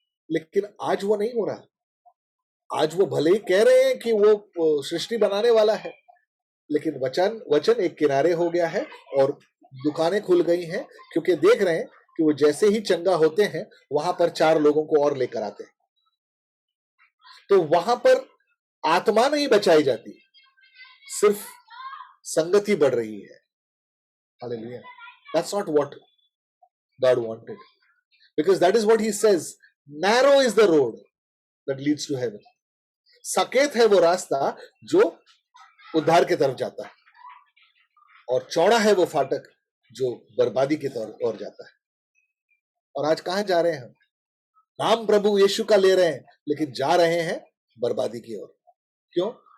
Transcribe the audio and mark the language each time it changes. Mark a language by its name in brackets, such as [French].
[Hindi] लेकिन आज वो नहीं हो रहा. आज वो भले ही कह रहे हैं कि वो सृष्टि बनाने वाला है, लेकिन वचन एक किनारे हो गया है और दुकानें खुल गई हैं, क्योंकि देख रहे हैं कि वो जैसे ही चंगा होते हैं वहां पर 4 लोगों को और लेकर आते हैं. तो वहां पर आत्मा नहीं बचाई जाती, सिर्फ संगति बढ़ रही है. Hallelujah. [English] That's not what God wanted, because that is what he says, narrow is the road that leads to heaven. [Hindi] सकेत है वो रास्ता जो उद्धार की तरफ जाता है, और चौड़ा है वो फाटक जो बर्बादी की ओर जाता है. और आज कहां जा रहे हैं हम? नाम प्रभु यीशु का ले रहे हैं, लेकिन जा रहे हैं बर्बादी की ओर. क्यों?